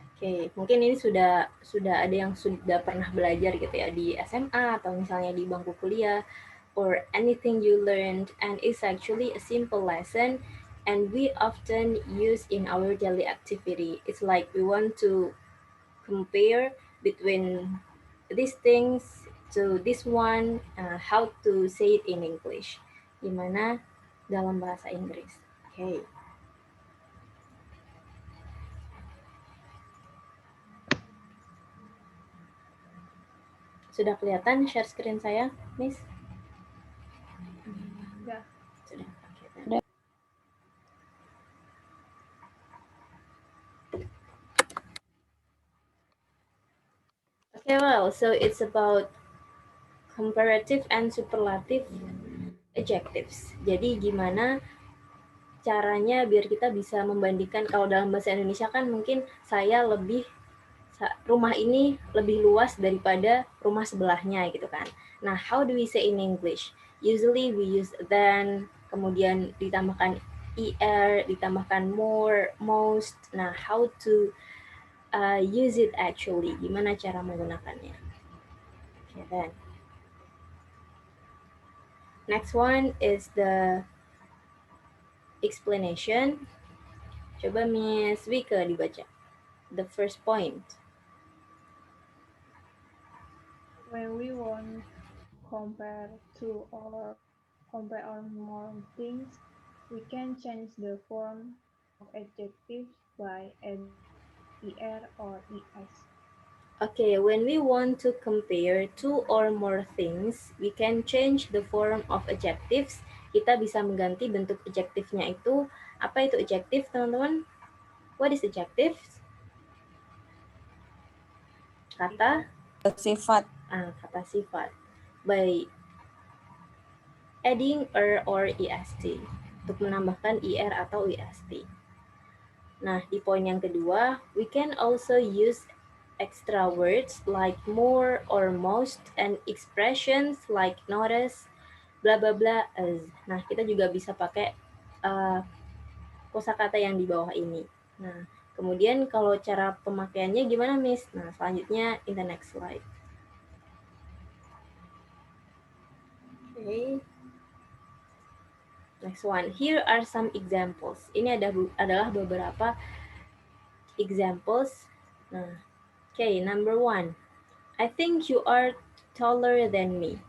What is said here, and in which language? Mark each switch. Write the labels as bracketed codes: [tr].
[id] Oke, mungkin ini sudah ada yang sudah pernah belajar gitu ya di SMA atau misalnya di bangku kuliah [en] or anything you learned, and it's actually a simple lesson and we often use in our daily activity. It's like we want to compare between these things to this one, how to say it in English. [id] Gimana dalam bahasa Inggris. Oke. Sudah kelihatan [en] share screen [id] saya, Miss? Ya. Sudah. Okay, Sudah. [en] Okay, well, so it's about comparative and superlative adjectives. [id] Jadi gimana caranya biar kita bisa membandingkan, kalau dalam bahasa Indonesia kan mungkin saya lebih, rumah ini lebih luas daripada rumah sebelahnya gitu kan. [en] Nah, how do we say in English? Usually we use than, [id] kemudian ditambahkan er, ditambahkan more, most. [en] Nah, how to use it actually? [id] Gimana cara menggunakannya? [en] Okay, then. Next one is the explanation. [id] Coba Miss Wika dibaca. [en] The first point. When we want compare two or compare or more things, we can change the form of adjectives by adding er or es. Okay, when we want to compare two or more things, we can change the form of adjectives. [id] Kita bisa mengganti bentuk adjektifnya itu. Apa itu adjective, teman-teman? [en] What is adjective? [id] Kata? Sifat. Kata sifat. [en] By adding er or est. [id] Untuk menambahkan er atau est. Nah, di poin yang kedua, [en] we can also use extra words like more or most and expressions like notice, bla bla bla as. [id] Nah, kita juga bisa pakai kosakata yang di bawah ini. Nah, kemudian kalau cara pemakaiannya gimana, Miss? Nah, selanjutnya [en] in the next slide. Okay. Next one. Here are some examples. [id] Ini adalah beberapa examples. [en] Nah, okay, number one. I think you are taller than me.